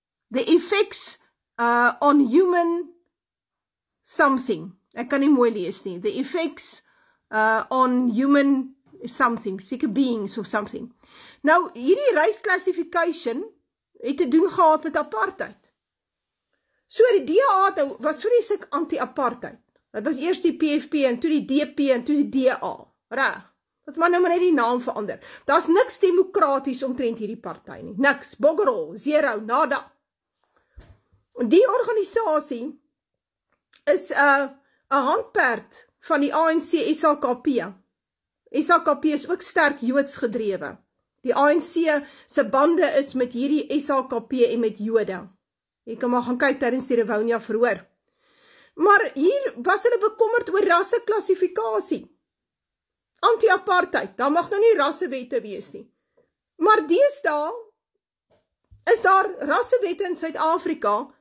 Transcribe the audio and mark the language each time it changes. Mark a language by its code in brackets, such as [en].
[en] The effects on human something. [af] Ek kan nie mooi lees nie. [en] The effects on human something, [af] seker beings of something. Nou, hierdie race classification het te doen gehad met apartheid. So die DA was vreeslik anti-apartheid. Dit was eers die PFP en toe die DP en toe die DA. Reg. Dat maar nou maar net die naam verander. Daar's niks demokraties omtrent hierdie party nie. Niks. Boggerol, zero, nada. Die organisasie is 'n handperd van die ANC SHKP. SHKP is ook sterk Joods gedrewe. Die ANC se bande is met hierdie SHKP en met Jode. Jy kan maar gaan kyk tydens die Rivonia verhoor. Maar hier was hulle bekommerd oor rasseklassifikasie. Anti-apartheid, daar mag nou nie rassewette wees nie. Maar deesdae is daar rassewette in Suid-Afrika.